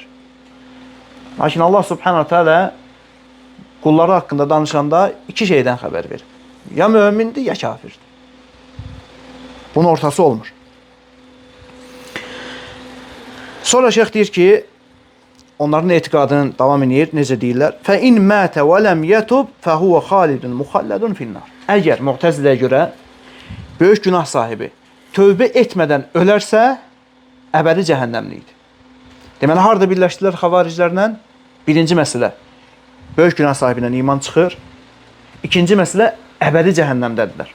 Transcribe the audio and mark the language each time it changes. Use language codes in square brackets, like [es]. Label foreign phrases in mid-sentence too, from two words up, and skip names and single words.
[az] Lakin Allah [ar] سبحانه تعالى [az] qulları haqqında danışanda iki şeydən xəbər verir. Ya mömindir, ya kafirdir. Bunun ortası olmur. Sonra şeyx deyir ki, onların etiqadını davam edir, necə deyirlər? [ar] فَاِنْ مَاتَ وَلَمْ يَتُبْ فَهُوَ خَالِدٌ مُخَلَّدٌ فِي النَّارِ. [az] Əgər Mu'təziləyə görə böyük günah sahibi tövbə etmədən ölərsə, əbədi cəhənnəmlikdir. Deməli, harada birləşdilər xavariclərlə? Birinci məsələ, böyük günah sahibindən iman çıxır. İkinci məsələ, əbədi cəhənnəmdədirlər.